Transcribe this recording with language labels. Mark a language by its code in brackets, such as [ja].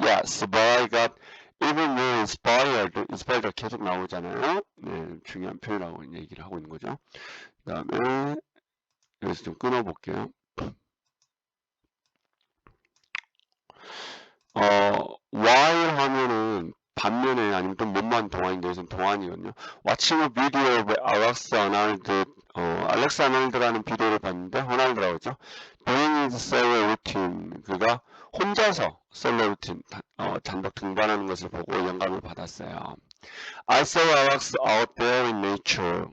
[en] Yes, but I got even more inspired. [ko] inspired가 계속 나오잖아요. 네, 중요한 표현이라고 얘기를 하고 있는 거죠. 그 다음에 여기서 좀 끊어볼게요. while 하면은 반면에 아니면 또 몸만 동안인데 여기서는 동안이거든요. [en] Watching a video of Alex Arnold, [ko] 알렉스 아놀드라는 비디오를 봤는데 호날드라고 했죠. [en] Doing his solo routine. [ko] 그가 혼자서 솔로 루틴, 단독 등반하는 것을 보고 영감을 받았어요. [en] I saw Alex out there in nature.